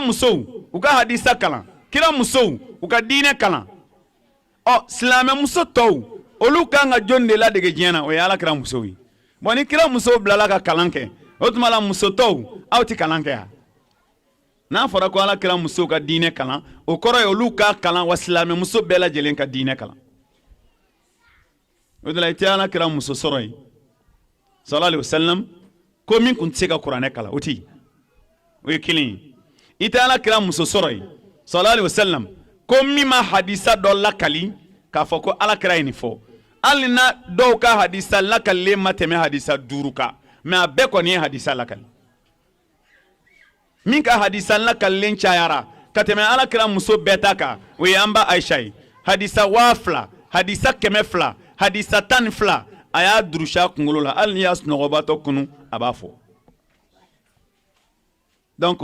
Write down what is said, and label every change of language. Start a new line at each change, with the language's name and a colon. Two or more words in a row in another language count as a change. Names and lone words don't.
Bambara: musow u ka hadisa kalan kira musow u ka diinɛ kalan silamɛ muso tɔw olu kan ka jɔn de ladege diɲɛ na o ye alakira musow ye bon ni kira musow bilala ka kalan kɛ o tuma la muso tɔw aw tɛ kalan kɛ yan n'a fɔra ko alakira musow ka diinɛ kalan o kɔrɔ ye olu ka kalan wa silamɛ muso bɛɛ lajɛlen ka diinɛ kalan o de la i tɛ alakira muso sɔrɔ yen
Arabic: صلى الله عليه وسلم
Bambara: ko min kun tɛ se ka kuranɛ kalan o tɛ yen o ye kelen ye i tɛ alakira muso sɔrɔ yen
Arabic: صلى الله عليه وسلم
Bambara: ko min ma hadisa dɔ lakali k'a fɔ ko alakira ye nin fɔ hali na dɔw ka hadisa lakalilen ma tɛmɛ hadisa 5 kan mais a bɛɛ kɔni ye hadisa lakali min ka hadisa lakalilen cayara ka tɛmɛ alakira muso bɛɛ ta kan o ye an ba Aisha ye hadisa 2000 hadisa 200 hadisa 12 a y'a durusi a kunkolo la hali ni y'a sunɔgɔbatɔ kunu a b'a fɔ donc